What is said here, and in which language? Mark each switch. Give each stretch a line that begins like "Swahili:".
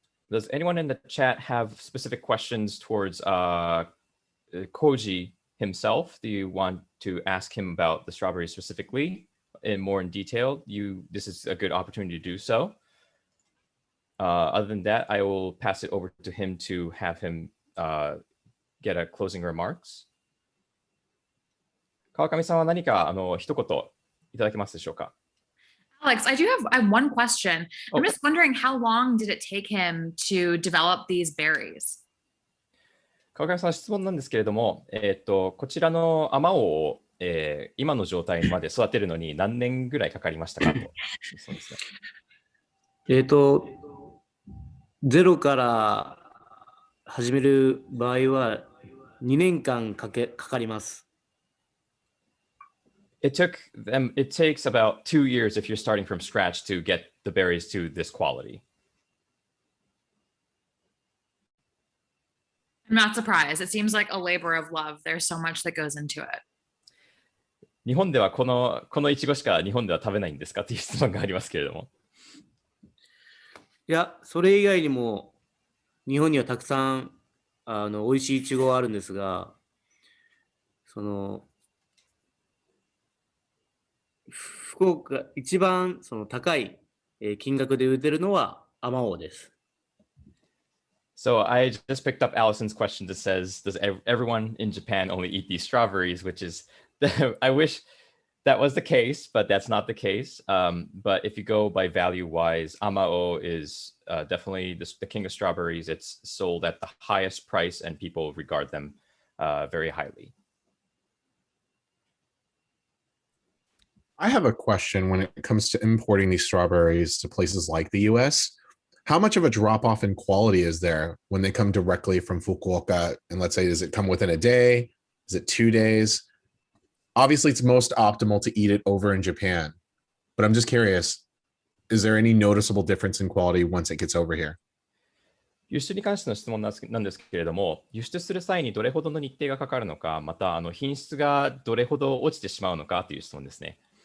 English: Does anyone in the chat have specific questions towards Koji himself? Do you want to ask him about the strawberries specifically in more in detail? This is a good opportunity to do so. Other than that, I will pass it over to him to have him get a closing remarks.
Japanese: 川上さんは何か一言いただけますでしょうか?
English: Alex, I have one question. I'm just wondering, how long did it take him to develop these berries?
Japanese: 川上さん、質問なんですけれども、こちらのアマオを、今の状態まで育てるのに何年ぐらいかかりましたかと。そうですね。ゼロから始める場合は2年間かかります。
English: It takes about 2 years if you're starting from scratch to get the berries to this quality. I'm not surprised. It seems like a labor of love. There's so much that goes into it.
Japanese: 日本ではこのイチゴしか日本では食べないんですかっていう質問がありますけれども。いや、それ以外にも日本にはたくさん美味しいイチゴがあるんですが、福岡一番その高い金額で売ってるのはアマオです。
English: So I just picked up Allison's question that says, does everyone in Japan only eat these strawberries? Which is, I wish that was the case, but that's not the case. But if you go by value wise, Amao is definitely the king of strawberries. It's sold at the highest price and people regard them very highly. I have a question when it comes to importing these strawberries to places like the US. How much of a drop off in quality is there when they come directly from Fukuoka? And let's say, does it come within a day? Is it 2 days? Obviously, it's most optimal to eat it over in Japan. But I'm just curious, is there any noticeable difference in quality once it gets over here?
Japanese: 輸出に関しての質問なんですけれども、輸出する際にどれほどの日程がかかるのか、また品質がどれほど落ちてしまうのかという質問ですね。